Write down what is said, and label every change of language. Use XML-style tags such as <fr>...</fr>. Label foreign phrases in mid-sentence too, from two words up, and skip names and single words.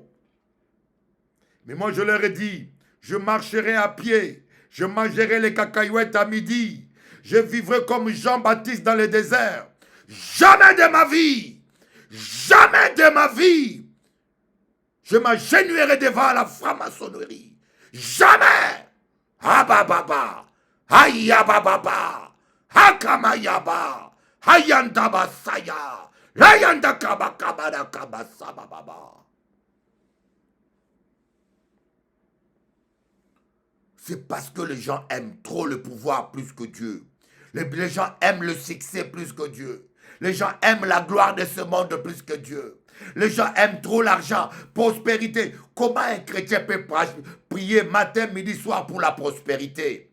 <fr>Mais moi je leur ai dit, je marcherai à pied, je mangerai les cacahuètes à midi, je vivrai comme Jean-Baptiste dans le désert. Jamais de ma vie, jamais de ma vie, je m'agenouillerai devant la franc-maçonnerie. Jamais. Habababa, hayababa, hakamayaba, hayandabasaya, layandakabakabadakabasababa. C'est parce que les gens aiment trop le pouvoir plus que Dieu. Les gens aiment le succès plus que Dieu. Les gens aiment la gloire de ce monde plus que Dieu. Les gens aiment trop l'argent, prospérité. Comment un chrétien peut prier matin, midi, soir pour la prospérité?</fr>